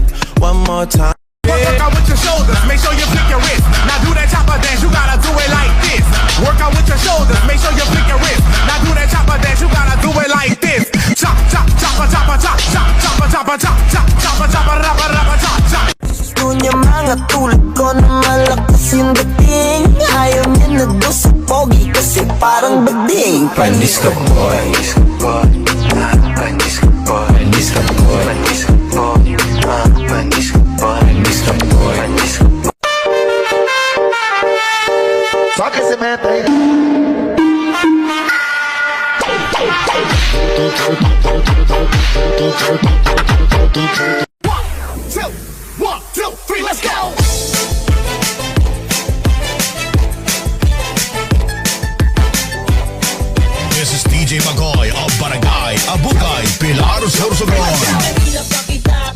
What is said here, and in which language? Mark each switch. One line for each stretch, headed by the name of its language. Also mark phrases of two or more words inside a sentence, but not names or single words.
English: One more time. Work out with your shoulders, make sure you flick your wrist. Now do that chopper dance, you gotta do it like this. Work out with your shoulders, make sure you flick your wrist. Now do that chopper dance, you gotta do it like this. Chop, chop, chopper, chopper, chop, chop, chopper, chopper, chop, chop, chopper, chopper, rapper, rapper, chop, chop.
Filipino: Gusto niya mga tulad ko na malakas yung dating. Ayaw niya na doon sa pogi kasi parang bading. Panis ka boy, panis ka boy, panis ka boy, panis ka boy, panis ka boy, panis ka boy, panis ka boy, panis ka boy.
Portuguese: Só que esse meta aí.
English: One, two, three, let's go! This is DJ Magoy of Barangay Abugay, Pilar, Sorsogon.